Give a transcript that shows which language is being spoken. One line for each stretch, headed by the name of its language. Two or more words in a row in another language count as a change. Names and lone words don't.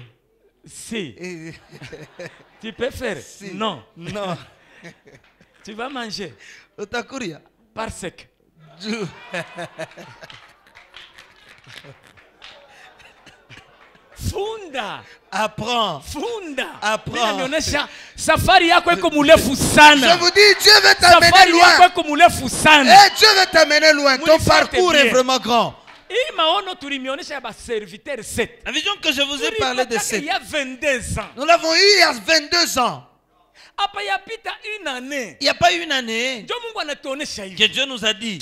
French: Si. Tu peux faire. Si. Non. Non. Tu vas manger. Par sec.
Swahili: Funda.
French: Apprends.
Swahili: Funda.
French: Apprends.
Swahili: Safari yako iko murefu sana.
French: Je vous dis, Dieu veut t'amener loin.
Swahili: Safari yako iko murefu sana.
French: Et Dieu veut t'amener loin. Ton parcours est vraiment grand. La vision que je vous ai parlé de 7. Il y a 22 ans. Nous l'avons eu il y a 22 ans. Il n'y a pas une année que Dieu nous a dit.